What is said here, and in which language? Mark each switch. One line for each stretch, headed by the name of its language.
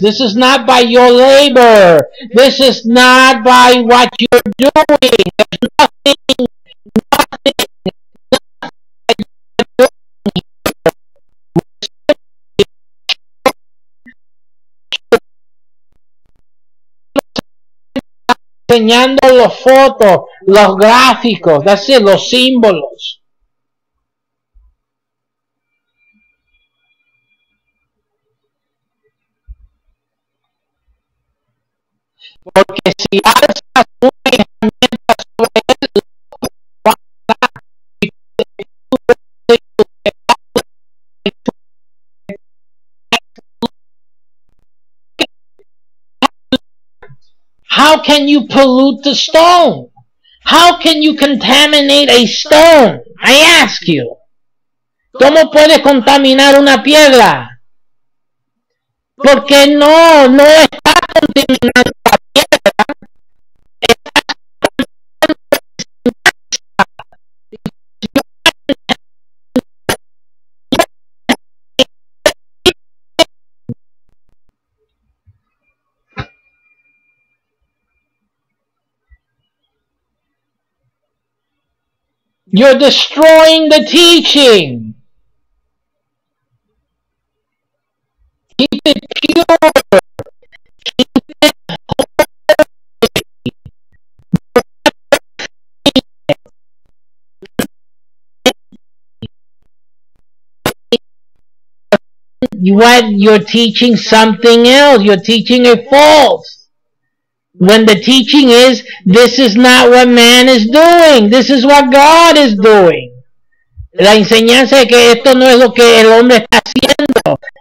English: This is not by your labor. This is not by what you're doing. There's nothing
Spanish: enseñando los fotos, los gráficos,
English: that's it,
Spanish: los símbolos. Porque si alzas una herramienta sobre él,
English: how can you pollute the stone? How can you contaminate a stone? I ask you.
Spanish: ¿Cómo puedes contaminar una piedra? Porque no está contaminando la piedra.
English: You're destroying the teaching. Keep it pure. Keep it holy. You're teaching something else. You're teaching a false. When the teaching is, this is not what man is doing. This is what God is doing.
Spanish: La enseñanza de que esto no es lo que el hombre está haciendo.